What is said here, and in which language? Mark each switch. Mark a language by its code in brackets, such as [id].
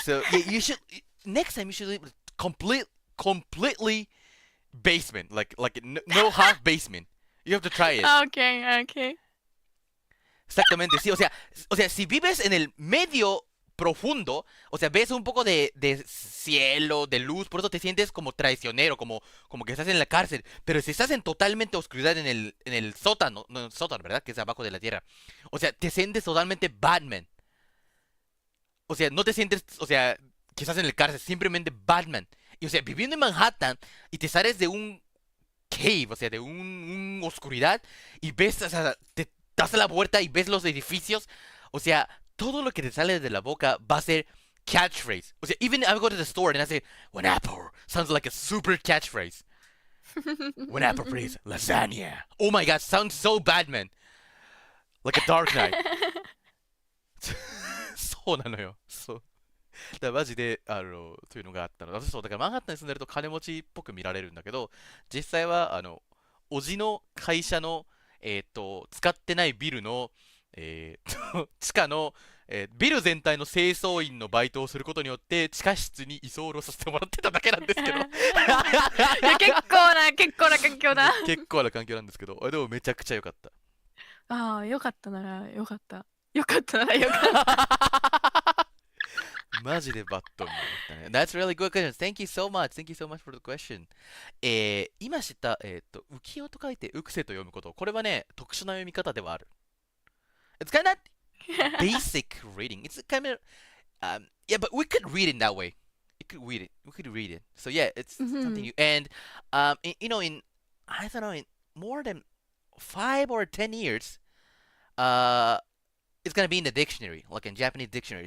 [en] So yeah, you should next time you should live completely basement, like no half basement. You have to try it. Okay. [es] Exactamente, sí, o sea, si vives en el medio profundo, o sea, ves un poco de cielo, de luz, por eso te sientes como traicionero, como que estás en la cárcel. Pero si estás en totalmente oscuridad en el sótano, no, el sótano, ¿verdad? Que es abajo de la tierra. O sea, te sientes totalmente Batman. O sea, no te sientes, o sea, que estás en el cárcel, simplemente Batman. Y o sea, viviendo en Manhattan y te sales de un cave, o sea, de un oscuridad y ves, o sea, te das la vuelta y ves los edificios, o sea, todo lo que te sale de la boca va a ser catchphrase. O sea, [en] even I go to the store and I say, one apple, sounds like a super catchphrase. One apple, please, lasagna. Oh my god, sounds so Batman. Like a Dark Knight. [ja] そうなのよ。そう。だからマジで、というのがあったの。私そう、だからマンハッタンに住んでると金持ちっぽく見られるんだけど、実際は、おじの会社の、使ってないビルの、地下の、ビル全体の清掃員のバイトをすることによって地下室に居候させてもらってただけなんですけどいや結構な環境だ結構な環境なんですけど、でもめちゃくちゃ良かった。ああ、良かったなら良かった。良かったなら良かったマジでバットマンだったね。 [en] That's really good question. Thank you so much. Thank you so much for the question. [ja] 今知った、浮世と書いて浮世と読むこと。これはね、特殊な読み方ではある。 [en] It's kind of basic reading. It's kind of, yeah, but we could read it that way. We could read it. So yeah, it's something new. And, in, I don't know, in more than 5 or 10 years, it's gonna be in the dictionary, like in Japanese dictionary.